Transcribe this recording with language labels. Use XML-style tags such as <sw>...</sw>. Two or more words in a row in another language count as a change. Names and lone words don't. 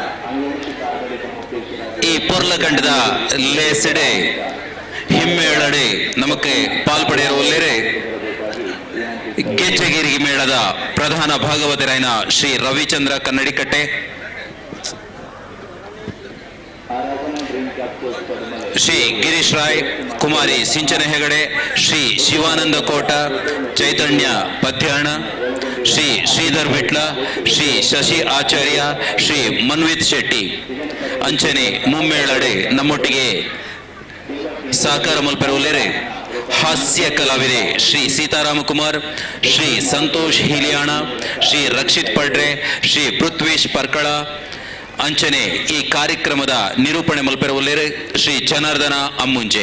<tcy>ಈ ಪೊರ್ಲಕಂಡದ ಲೇಸೆಡೆ ಹಿಮ್ಮೇಳಡೆ ನಮಗೆ ಪಾಲ್ಪಡೆಯಿರುವಲ್ಲೇರೆ ಗೆಜ್ಜೆಗಿರಿ ಮೇಳದ ಪ್ರಧಾನ ಭಾಗವತರಾಯನ ಶ್ರೀ ರವಿಚಂದ್ರ ಕನ್ನಡಿಕಟ್ಟೆ, ಶ್ರೀ ಗಿರೀಶ್ ರಾಯ್, ಕುಮಾರಿ ಸಿಂಚನ ಹೆಗಡೆ, ಶ್ರೀ ಶಿವಾನಂದ ಕೋಟ, ಚೈತನ್ಯ ಪದ್ಯಾಣ, ಶ್ರೀ ಶ್ರೀಧರ್ ವಿಟ್ಲ, ಶ್ರೀ ಶಶಿ ಆಚಾರ್ಯ, ಶ್ರೀ ಮನ್ವಿತ್ ಶೆಟ್ಟಿ ಅಂಚನೆ ಮುಮ್ಮೇಳಡೆ ನಮ್ಮೊಟ್ಟಿಗೆ ಸಹಕಾರ ಮಲ್ಪೆರುವಲ್ಲೇರೆ ಹಾಸ್ಯ ಕಲಾವಿದೆ ಶ್ರೀ ಸೀತಾರಾಮ ಕುಮಾರ್, ಶ್ರೀ ಸಂತೋಷ್ ಹಿಲಿಯಾಣ, ಶ್ರೀ ರಕ್ಷಿತ್ ಪಡ್ರೆ, ಶ್ರೀ ಪೃಥ್ವೀಶ್ ಪರ್ಕಳ ಅಂಚನೆ ಈ ಕಾರ್ಯಕ್ರಮದ ನಿರೂಪಣೆ ಮಲ್ಪೆರುವಲ್ಲೇರೆ ಶ್ರೀ ಜನಾರ್ದನ ಅಮ್ಮುಂಜೆ.</tcy>